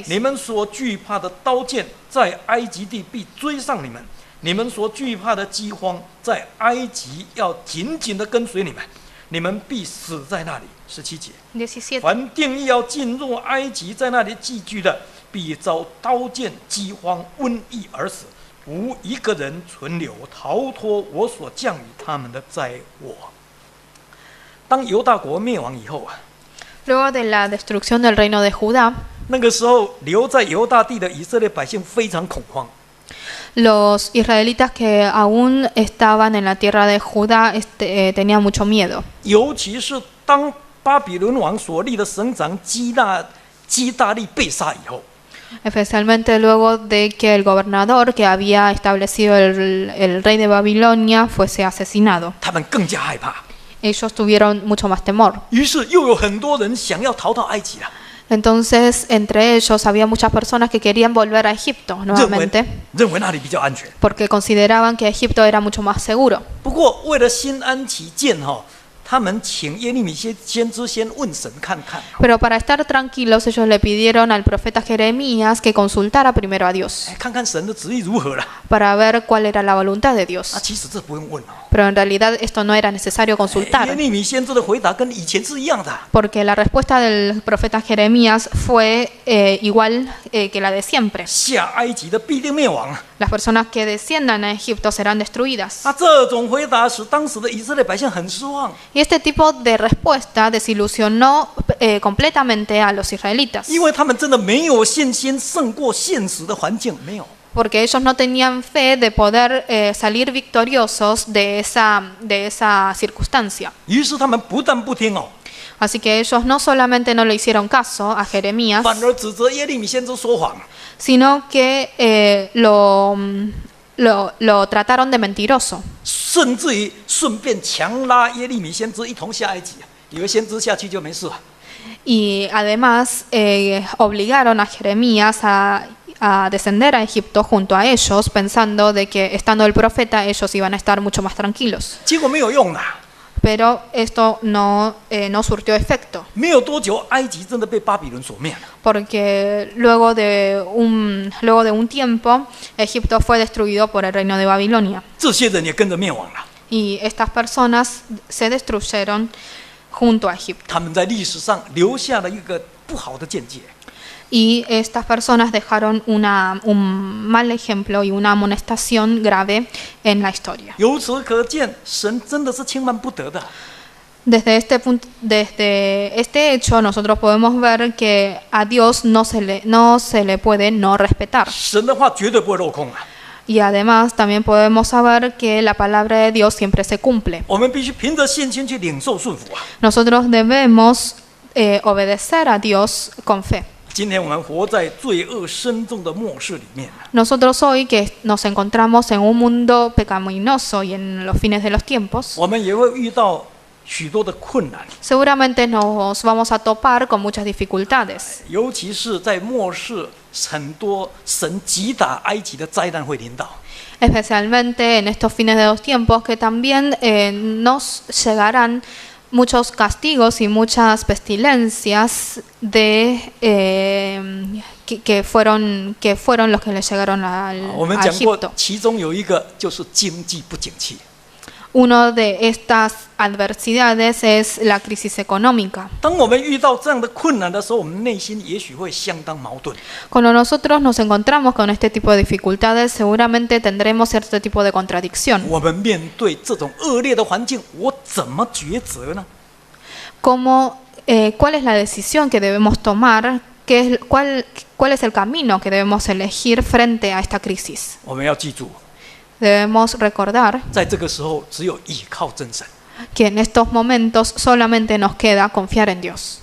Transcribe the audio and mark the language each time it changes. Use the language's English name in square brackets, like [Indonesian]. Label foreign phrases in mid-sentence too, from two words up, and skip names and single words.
[Chinese] 你们所惧怕的刀剑，在埃及地必追上你们；你们所惧怕的饥荒，在埃及要紧紧地跟随你们，你们必死在那里。17节， [Spanish] 17. [Chinese] 凡定义要进入埃及，在那里寄居的，必遭刀剑、饥荒、瘟疫而死，无一个人存留，逃脱我所降与他们的灾祸。当犹大国灭亡以后啊， [Spanish] Luego de la destrucción del reino de Judá, [Chinese] 那个时候留在犹大地的以色列百姓非常恐慌。 [Spanish] los israelitas que aún estaban en la tierra de Judá tenían mucho miedo. [Chinese] 尤其是当巴比伦王所立的省长基大利被杀以后， [Spanish] Especialmente luego de que el gobernador que había establecido el rey de Babilonia fuese asesinado. [Chinese] 他们更加害怕， [Spanish] Ellos tuvieron mucho más temor. [Chinese] 于是又有很多人想要逃到埃及了， [Spanish] Entonces, entre ellos había muchas personas que querían volver a Egipto [Chinese] 认为那里比较安全。 [Spanish] porque consideraban que Egipto era mucho más seguro. [Chinese] 不过为了心安起见他们请耶利米先知先问神看看。 [Spanish] Pero para estar tranquilos, ellos le pidieron al profeta Jeremías que consultara primero a Dios [Chinese] 看看神的旨意如何了。 [Spanish] para ver cuál era la voluntad de Dios. [Chinese] 其实这不用问 [Spanish] Pero en realidad esto no era necesario [Chinese] 耶 [Spanish] consultar, [Chinese] 利米先知的回答跟以前是一样的。 [Spanish] porque la respuesta del profeta Jeremías fue igual que la de siempre. [Chinese] 下埃及的必定灭亡。 [Spanish] Las personas que desciendan a Egipto serán destruidas. [Chinese] 这种回答使当时的以色列百姓很失望， [Spanish] Y este tipo de respuesta desilusionó completamente a los israelitas, [Chinese] 因为他们真的没有信心胜过现实的环境，没有。 [Spanish] porque ellos no tenían fe de poder salir victoriosos de esa circunstancia. [Chinese] 于是他们不但不听 [Spanish] Así que ellos no solamente no le hicieron caso a Jeremías, [Chinese] 反而指责耶利米先知说谎。 [Spanish] sino que lo trataron de mentiroso. [Chinese] 甚至于顺便强拉耶利米先知一同下埃及，以为先知下去就没事了。 [Spanish] Y además obligaron a Jeremías a descender a Egipto junto a ellos, pensando de que estando el profeta ellos iban a estar mucho más tranquilos. [Chinese] 结果没有用的， [Spanish] Pero esto no surtió efecto, [Chinese] 没有多久，埃及真的被巴比伦所灭了。 [Spanish] porque luego de un tiempo Egipto fue destruido por el reino de Babilonia. [Chinese] 这些人也跟着灭亡了。 [Spanish] Y estas personas se destruyeron junto a Egipto. [Chinese] 他们在历史上留下了一个不好的见解。 [Spanish] Y estas personas dejaron un mal ejemplo y una amonestación grave en la historia. [Chinese] 由此可见，神真的是轻慢不得的。 [Spanish] Desde este hecho nosotros podemos ver que a Dios no se le puede no respetar. [Chinese] 神的话绝对不会落空啊！ [Spanish] Y además también podemos saber que la palabra de Dios siempre se cumple. [Chinese] 我们必须凭着信心去领受顺服啊！ [Spanish] Nosotros debemos obedecer a Dios con fe. [Chinese] 今天我们活在罪恶深重的末世里面， [Spanish] Nosotros hoy que nos encontramos en un mundo pecaminoso y en los fines de los tiempos, [Chinese] 我们也会遇到许多的困难， [Spanish] seguramente nos vamos a topar con muchas dificultades. [Chinese] 尤其是在末世，很多神击打埃及的灾难会临到。 [Spanish] Especialmente en estos fines de los tiempos que también nos llegarán muchos castigos y muchas pestilencias que fueron los que le llegaron [Chinese] 我们 [Spanish] a [Chinese] 讲过 [Spanish] Egipto. [Chinese] 其中有一个就是经济不景气。 [Spanish] Una de estas adversidades es la crisis económica. [Chinese] 当我们遇到这样的困难的时候，我们内心也许会相当矛盾。 [Spanish] Cuando nosotros nos encontramos con este tipo de dificultades, seguramente tendremos cierto tipo de contradicción. [Chinese] 我们面对这种恶劣的环境，我怎么抉择呢？ [Spanish] ¿Cuál es la decisión que debemos tomar? ¿Cuál es el camino que debemos elegir frente a esta crisis? [Chinese] 我们要记住， [Spanish] Debemos recordar [Chinese] 在这个时候只有倚靠真神， [Spanish] que en estos momentos solamente nos queda confiar en Dios.